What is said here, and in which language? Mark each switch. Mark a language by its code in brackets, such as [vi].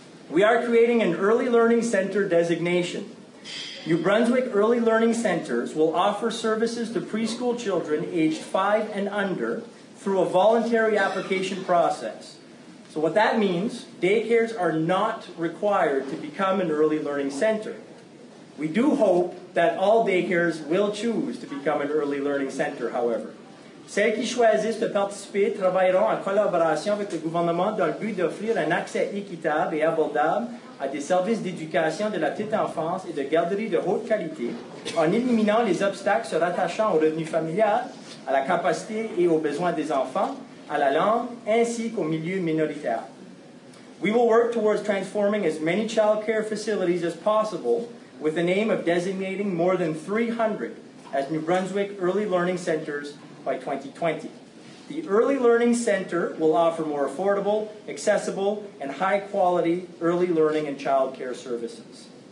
[en] We are creating an early learning center designation. New Brunswick Early Learning Centers will offer services to preschool children aged 5 and under through a voluntary application process. So what that means, daycares are not required to become an early learning center. We do hope that all daycares will choose to become an early learning center, however. [fr] Celles qui choisissent de participer travailleront en collaboration avec le gouvernement dans le but d'offrir un accès équitable et abordable à des services d'éducation de la petite enfance et de garderie de haute qualité, en éliminant les obstacles se rattachant au revenu familial, à la capacité et aux besoins des enfants, à la langue, ainsi qu'au milieu minoritaire. [en] We will work towards transforming as many child care facilities as possible with the aim of designating more than 300 as New Brunswick Early Learning Centers by 2020. The Early Learning Center will offer more affordable, accessible, and high-quality early learning and child care services.